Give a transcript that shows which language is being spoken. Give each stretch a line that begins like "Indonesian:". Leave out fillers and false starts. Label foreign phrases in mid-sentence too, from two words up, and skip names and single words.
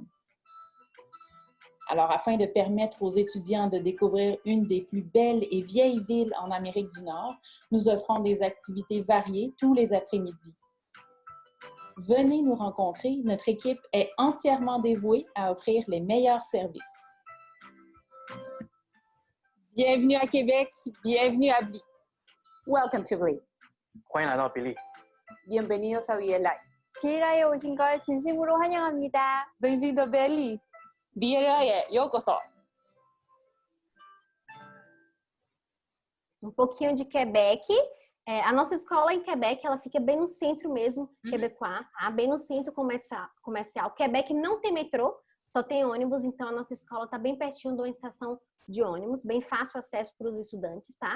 French: Alors, afin de permettre aux étudiants de découvrir une des plus belles et vieilles villes en Amérique du Nord, nous offrons des activités variées tous les après-midi. Venez nous rencontrer, notre équipe est entièrement dévouée à offrir les meilleurs services. Bienvenue à Québec, bienvenue à BLI.
English: Welcome to BLI.
Chinese: 欢迎来到比利。
Spanish: Bienvenidos a BLI.
Korean: 비엘아에 오신 걸 진심으로 환영합니다.
Portuguese: Bem-vindo a BLI.
Japanese: ビーエルアイへ ようこそ.
Portuguese: Um pouquinho de Quebec. A nossa escola em Quebec, ela fica bem no centro mesmo, quebecois, tá? Bem no centro comercial. Quebec não tem metrô, só tem ônibus, então a nossa escola está bem pertinho de uma estação de ônibus, bem fácil acesso para os estudantes, tá?